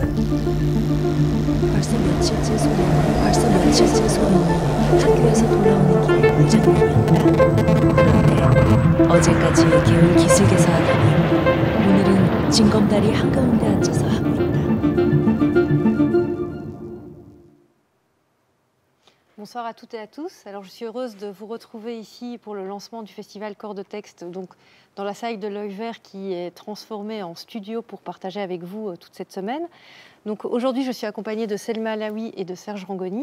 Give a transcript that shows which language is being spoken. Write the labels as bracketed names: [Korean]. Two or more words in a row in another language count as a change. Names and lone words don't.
[Korean] 벌써 며칠째 소련이 학교에서 돌아오는 길에 무장난이었다. 그런데 어제까지 게을 기슭에서 하더니 오늘은 징검다리 한가운데 앉아서 하고 있다. [French] Bonsoir à toutes et à tous. Alors, je suis heureuse de vous retrouver ici pour le lancement du festival Corps de Texte, donc dans la salle de l'Œil Vert qui est transformée en studio pour partager avec vous toute cette semaine. Donc aujourd'hui, je suis accompagnée de Selma Alaoui et de Serge Rangoni.